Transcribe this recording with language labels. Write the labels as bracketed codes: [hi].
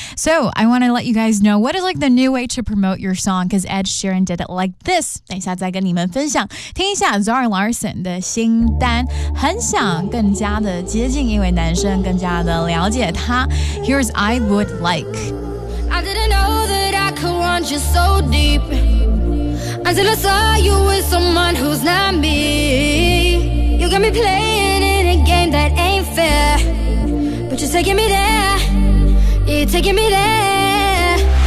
[en] So, I want to let you guys know what is like the new way to promote your song, because Ed Sheeran did it like this. [zh] 等一下再跟你们分享。听一下 Zara Larsson 的新单。很想更加的接近一位男生，更加的了解他。 [en] Here's I Would Like. I didn't know that I could want you so deep. Until I saw you with someone who's not me. You got me playing in a game that ain't fair. But you're taking me there. You're taking me there.